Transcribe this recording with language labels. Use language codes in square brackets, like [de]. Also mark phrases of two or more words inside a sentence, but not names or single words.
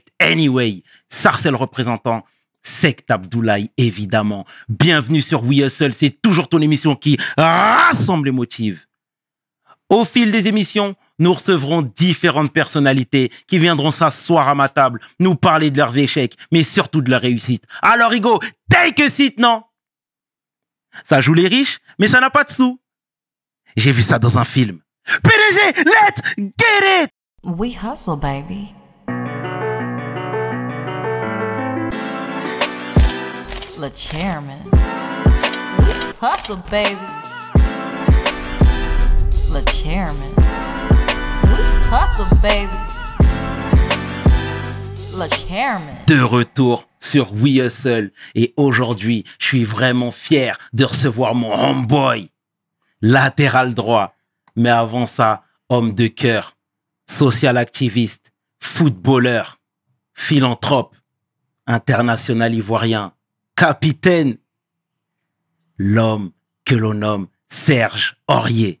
[fr] Anyway, Sarcel représentant, Sect Abdoulaye évidemment. Bienvenue sur We Hustle, c'est toujours ton émission qui rassemble et motive. Au fil des émissions, nous recevrons différentes personnalités qui viendront s'asseoir à ma table, nous parler de leurs échecs, mais surtout de leur réussite. Alors Hugo, [en] take a seat, [fr] non? Ça joue les riches, mais ça n'a pas de sous. J'ai vu ça dans un film. PDG, [en] let's get it! We hustle, baby. [fr] Le chairman. [en] We hustle, baby. [fr] Le chairman. [en] We hustle, baby. [fr] Le chairman. De retour sur We Hustle. Et aujourd'hui, je suis vraiment fier de recevoir mon homeboy. Latéral droit. Mais avant ça, homme de cœur, social activiste, footballeur, philanthrope, international ivoirien, capitaine, l'homme que l'on nomme Serge Aurier.